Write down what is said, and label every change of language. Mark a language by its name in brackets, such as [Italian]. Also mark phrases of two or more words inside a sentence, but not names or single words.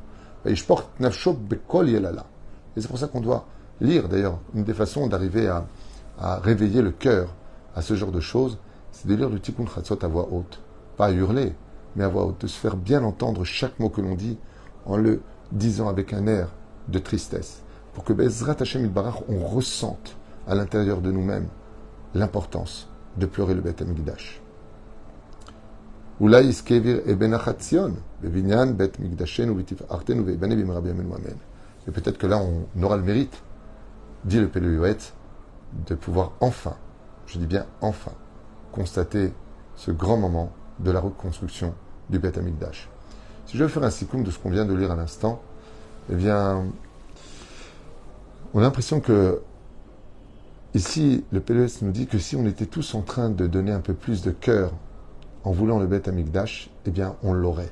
[French] Et c'est pour ça qu'on doit lire, d'ailleurs, une des façons d'arriver à réveiller le cœur à ce genre de choses, c'est de lire le Tikkun Chatzot à voix haute. Pas à hurler, mais à voix haute. De se faire bien entendre chaque mot que l'on dit en le disant avec un air de tristesse. Pour que [Hebrew] בעזרת השם יתברך, [French] on ressente à l'intérieur de nous-mêmes l'importance de pleurer le [Hebrew] בית המקדש. ועלה ישכיר אבן הציון, בבניין בית מקדשנו ותפארתנו ויבנה במהרה בימינו אמן. [French] Et peut-être que là, on aura le mérite, dit le Pélé Yoetz, de pouvoir enfin, je dis bien enfin, constater ce grand moment de la reconstruction du [Hebrew] בית המקדש. [French] Si je vais faire un sikoum de ce qu'on vient de lire à l'instant, eh bien, on a l'impression que ici, le Pélé Yoetz nous dit que si on était tous en train de donner un peu plus de cœur en voulant le [Hebrew] בית המקדש, [French] eh bien, on l'aurait.